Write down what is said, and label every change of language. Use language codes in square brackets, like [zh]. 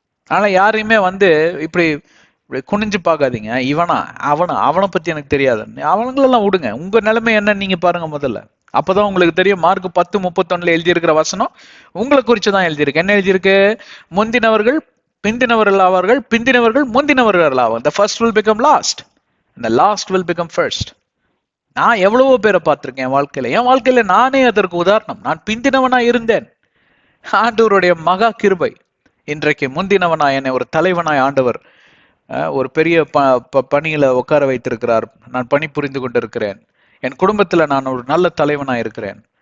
[ta] ஆனா யாரையுமே இப்படி குனிஞ்சு பார்க்காதீங்க. அவனை பத்தி எனக்கு தெரியாது, அவங்களெல்லாம் விடுங்க. உங்க நிலைமை என்ன நீங்க பாருங்க முதல்ல. அப்பதான் உங்களுக்கு தெரியும். மார்க் 10:31 எழுதியிருக்கிற வசனம் உங்களை குறிச்சுதான் எழுதியிருக்கு. என்ன எழுதியிருக்கு? முந்தினவர்கள் பிந்தினவர்கள் ஆவார்கள், பிந்தினவர்கள் முந்தினவர்கள் ஆவார். [en] The first will become last and the last will become first. [ta] நான் எவ்வளவோ பேரை பார்த்திருக்கேன் என் வாழ்க்கையில நானே அதற்கு உதாரணம். நான் பிந்தினவனா இருந்தேன். ஆண்டவருடைய மகா கிருபை இன்றைக்கு முந்தினவனாய் என்னை ஒரு தலைவனாய் ஆண்டவர் ஒரு பெரிய பணியில உட்கார வைத்திருக்கிறார். நான் பணி புரிந்து கொண்டிருக்கிறேன். என் குடும்பத்துல நான் ஒரு நல்ல தலைவனாய் இருக்கிறேன்.